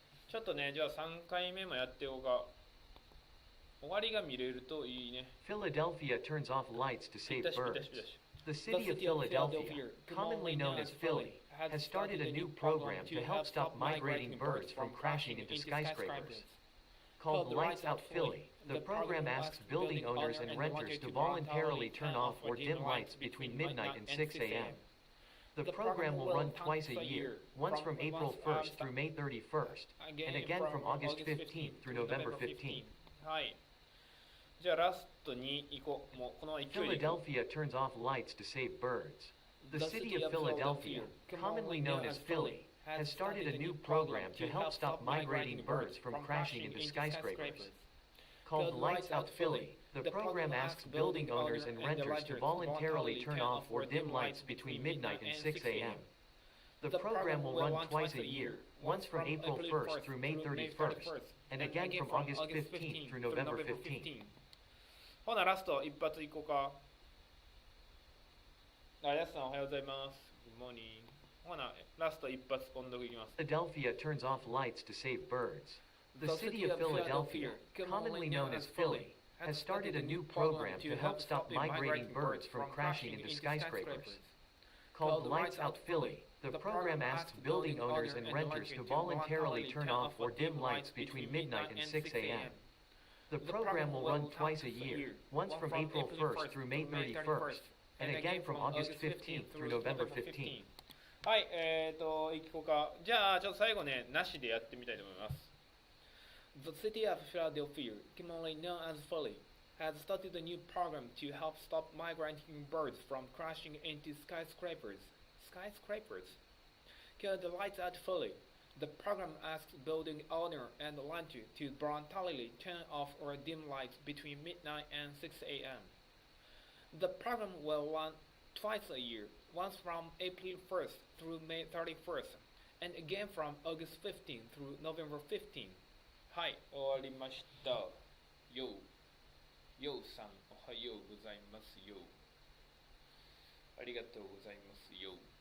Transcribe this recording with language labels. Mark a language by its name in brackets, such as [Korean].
[Japanese] ちょっとね、じゃあ3回目もやっておこうか。終わりが見れるといいね。 [English] Philadelphia turns off lights to save birds. The city of Philadelphia, commonly known as Philly, has started a new program to help stop migrating birds from crashing into skyscrapers. Called Lights Out Philly, the program asks building owners and renters to voluntarily turn off or dim lights between midnight and 6 a.m. The program will run twice a year, once from April 1st through May 31st, and again from August 15th through November 15th. [Japanese] はい。じゃあラストに行こう。もうこの勢いで。 [English] Philadelphia turns off lights to save birds. The city of Philadelphia, commonly known as Philly, has started a new program to help stop migrating birds from crashing into skyscrapers. Called Lights Out Philly, the program asks building owners and renters to voluntarily turn off or dim lights between midnight and 6 a.m. The program will run twice a year, once from April 1st through May 31st, and again from August 15th through November 15th. [Japanese] ほな、ラスト一発いこうか。やすさんおはようございます。 [English] Good morning. [Japanese] ほな、ラスト一発音読いきます。 [English] Philadelphia turns off lights to save birds. The city of Philadelphia, commonly known as Philly, has started a new program to help stop migrating birds from crashing into skyscrapers. Called Lights Out Philly, the program asks building owners and renters to voluntarily turn off or dim lights between midnight and 6 a.m. The program will run twice a year, once from April 1st through May 31st, and again from August 15th through November 15th. [Japanese] はい、いこうか。じゃあ、ちょっと最後ね、なしでやってみたいと思います。 [English] The city of Philadelphia, commonly known as Philly, has started a new program to help stop migrating birds from crashing into skyscrapers. Skyscrapers? Called the Lights Out Philly. The program asks building owner and renter to voluntarily turn off or dim lights between midnight and 6 a.m. The program will run twice a year, once from April 1st through May 31st, and again from August 15th through November 15th. [Japanese] はい、終わりました。ようさん、おはようございますよ。ありがとうございますよ。